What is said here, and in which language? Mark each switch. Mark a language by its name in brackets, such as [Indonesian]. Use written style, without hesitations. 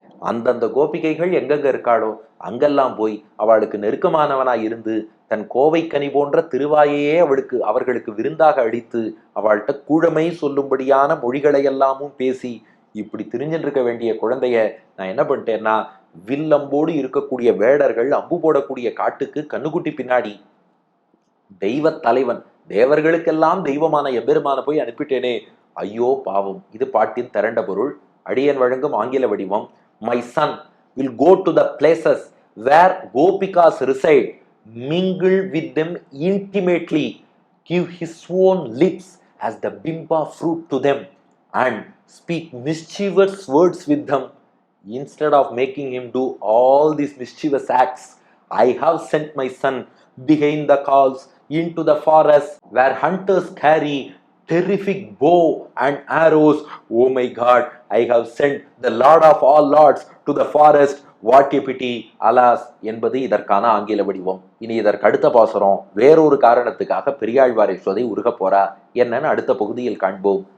[Tamil] அந்தந்த கோபிகைகள் எங்கெங்க இருக்காளோ அங்கெல்லாம் போய் அவளுக்கு நெருக்கமானவனாய் இருந்து தன் கோவைக்கனி போன்ற திருவாயையே அவர்களுக்கு விருந்தாக அளித்து அவள்கிட்ட கூழமை சொல்லும்படியான மொழிகளை எல்லாமும் பேசி இப்படி திரிஞ்சுட்டு இருக்க வேண்டிய குழந்தைய நான் என்ன பண்ணிட்டேன்னா, வில்லம்போடு இருக்கக்கூடிய வேடர்கள் அம்பு போடக்கூடிய காட்டுக்கு கண்ணுக்குட்டி பின்னாடி தெய்வ தலைவன் தேவர்களுக்கெல்லாம் தெய்வமான எம்பெருமான போய் அனுப்பிட்டேனே, ஐயோ பாவம். இது பாட்டின் திரண்ட பொருள். அடியன் வழங்கும் ஆங்கில வடிவம். [English] My son will go to the places where gopikas reside, mingle with them intimately, give his own lips as the bimba fruit to them, and speak mischievous words with them. Instead of making him do all these mischievous acts, I have sent my son behind the cows into the forest where hunters carry terrific bow and arrows. Oh my God, I have sent the Lord of all lords to the forest. What a pity, alas [Tamil] என்பது இதற்கான ஆங்கில வடிவம். இனி இதற்கு அடுத்த பாசுரம் வேறொரு காரணத்துக்காக பெரியாழ்வார் யசோதை உருக போறா என்னன்னு அடுத்த பகுதியில் காண்போம்.